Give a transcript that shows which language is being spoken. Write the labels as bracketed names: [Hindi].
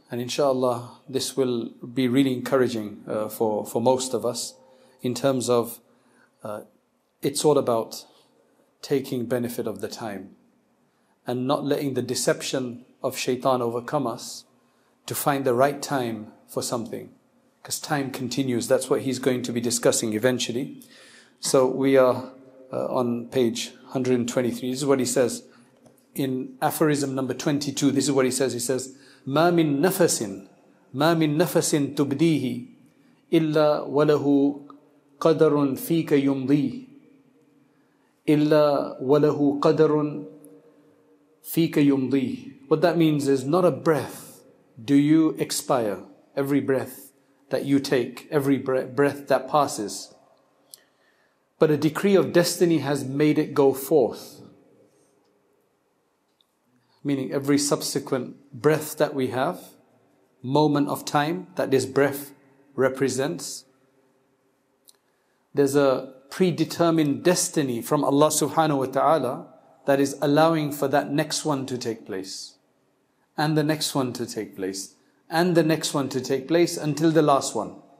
[English] And inshallah, this will be really encouraging for most of us, in terms of it's all about taking benefit of the time and not letting the deception of shaitan overcome us to find the right time for something, because time continues. That's what he's going to be discussing eventually. So we are on page 123. This is what he says in aphorism number 22. This is what he says. He says, [Arabic] ما من نفس تبديه إلا وله قدر فيك يمضيه إلا وله قدر فيك يمضيه. [English] What that means is, not a breath do you expire. Every breath that you take, every breath that passes, but a decree of destiny has made it go forth. Meaning every subsequent breath that we have, moment of time that this breath represents, there's a predetermined destiny from Allah subhanahu wa ta'ala that is allowing for that next one to take place, and the next one to take place, and the next one to take place, until the last one.